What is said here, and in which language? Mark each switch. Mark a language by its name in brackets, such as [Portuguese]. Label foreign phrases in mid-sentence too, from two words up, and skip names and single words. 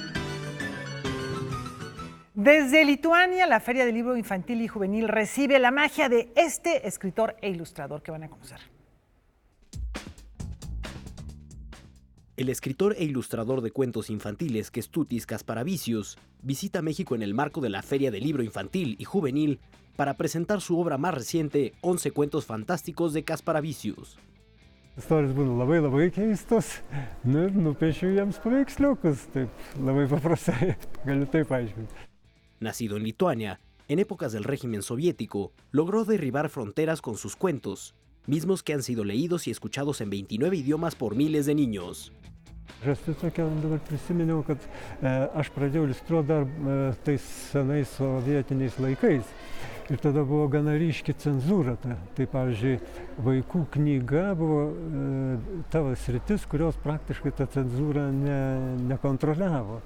[Spanish] Desde Lituania, la Feria del Libro Infantil y Juvenil recibe la magia de este escritor e ilustrador que van a conocer. El escritor e ilustrador de cuentos infantiles Kęstutis Kasparavicius visita México en el marco de la Feria del Libro Infantil y Juvenil para presentar su obra más reciente, 11 cuentos fantásticos de Kasparavicius. [Lithuanian] Istorijos būna labai keistos, ir nupiešiu jiems paveiksliukus, taip labai paprastai, galiu taip paaiškinti. [Spanish] Nacido en Lituania, en épocas del régimen soviético, logró derribar fronteras con sus cuentos, mismos que han sido leídos y escuchados en 29 idiomas por miles de niños. [Lithuanian] Aš tokia dabar prisiminiau, kad aš pradėjau iliustruoti dar tais senais sovietiniais laikais. Ir tada buvo gana ryški cenzūra. Tai pavyzdžiui, vaikų knyga buvo tavo sritis, kurios praktiškai ta cenzūra nekontroliavo.